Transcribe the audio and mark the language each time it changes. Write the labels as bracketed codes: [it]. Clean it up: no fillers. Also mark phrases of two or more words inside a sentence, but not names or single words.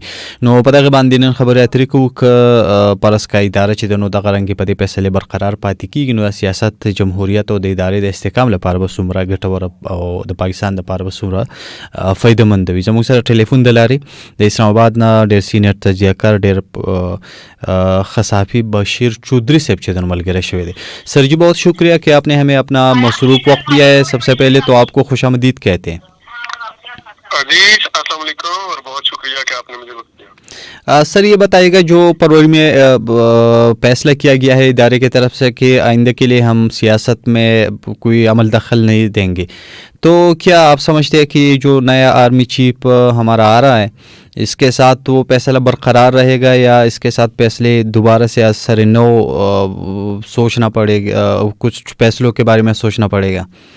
[ps] نو په دغه باندې نن خبرې اترې کوو که پرسکا اداره چې د نو دغه رنګې په دې فیصلې برقرار پاتې کېږي نو سیاست جمهوریت او د ادارې د استحکام لپاره به څومره ګټور او د پاکستان لپاره به څومره فایدهمند وي. زموږ سره ټلیفون د لارې د اسلام آباد نه ډېر سینیئر تجزیه‌کار ډېر خصافی بشیر چودھری صاحب چې د نو ملګری شوی دی. [ur] سر جی بہت شکریہ کہ آپ نے ہمیں اپنا مصروف وقت دیا ہے. سب سے پہلے تو آپ کو خوش آمدید کہتے ہیں. جی السلام علیکم اور بہت شکریہ کہ آپ نے مجھے وقت دیا. سر یہ بتائیے گا جو فروری میں فیصلہ کیا گیا ہے ادارے کی طرف سے کہ آئندہ کے لیے ہم سیاست میں کوئی عمل دخل نہیں دیں گے, تو کیا آپ سمجھتے ہیں کہ جو نیا آرمی چیف ہمارا آ رہا ہے اس کے ساتھ وہ فیصلہ برقرار رہے گا یا اس کے ساتھ فیصلے دوبارہ سے از سر نو سوچنا پڑے گا, کچھ فیصلوں کے بارے میں سوچنا پڑے گا؟